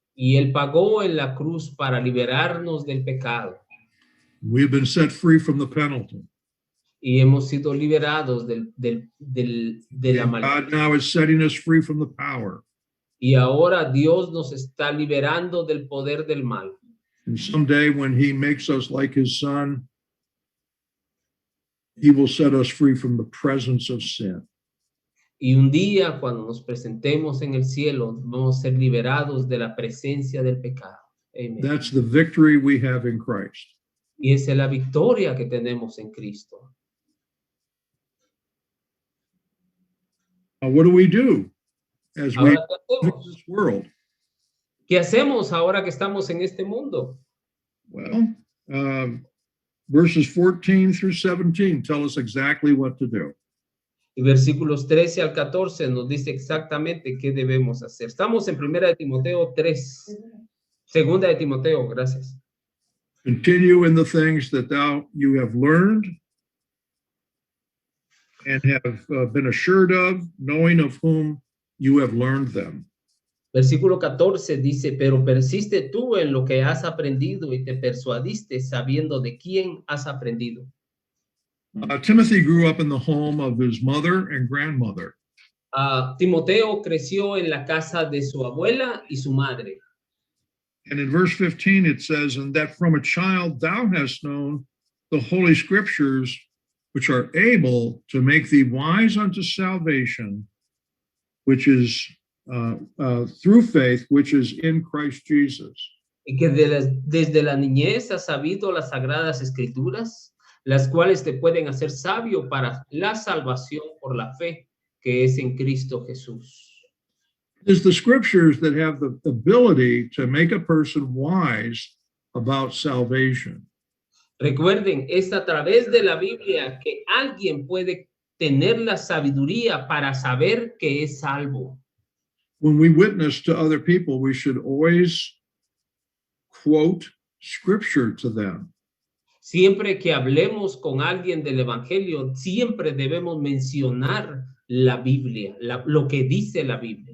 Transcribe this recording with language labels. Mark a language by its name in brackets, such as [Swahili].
[Spanish] Y él pagó en la cruz para liberarnos del pecado. [English] We have been set free from the penalty. [Spanish] Y hemos sido liberados de la [English] And [Spanish] maldad. [English] God now is setting us free from the power. [Spanish] Y ahora Dios nos está liberando del poder del mal. [English] And someday when he makes us like his son, he will set us free from the presence of sin. [Spanish] Y un día cuando nos presentemos en el cielo, vamos a ser liberados de la presencia del pecado. [English] Amen. That's the victory we have in Christ. [Spanish] Y esa es la victoria que tenemos en Cristo. [English] Now, what do we do as we [Spanish] Ahora, ¿qué [English] live in [Spanish] hacemos? [English] this world? [Spanish] ¿Qué hacemos ahora que estamos en este mundo? [English] Well, verses 14 through 17 tell us exactly what to do. [Spanish] Y versículos 13 al 14 nos dice exactamente qué debemos hacer. Estamos en 1 de Timoteo 3. Segunda de Timoteo, gracias. [English] Continue in the things that you have learned and have been assured of, knowing of whom you have learned them. [Spanish] Versículo 14 dice, pero persiste tú en lo que has aprendido y te persuadiste sabiendo de quién has aprendido. [English] Timothy grew up in the home of his mother and grandmother. [Spanish] Timoteo creció en la casa de su abuela y su madre. [English] And in verse 15, it says, and that from a child thou hast known the holy scriptures, which are able to make thee wise unto salvation, which is through faith, which is in Christ Jesus. [Spanish] Y que desde la niñez has sabido las sagradas escrituras, las cuales te pueden hacer sabio para la salvación por la fe que es en Cristo Jesús. [English] It's the scriptures that have the ability to make a person wise about salvation. [Spanish] Recuerden, es a través de la Biblia que alguien puede tener la sabiduría para saber que es salvo. [English] When we witness to other people, we should always quote scripture to them. [Spanish] Siempre que hablemos con alguien del Evangelio, siempre debemos mencionar la Biblia, lo que dice la Biblia.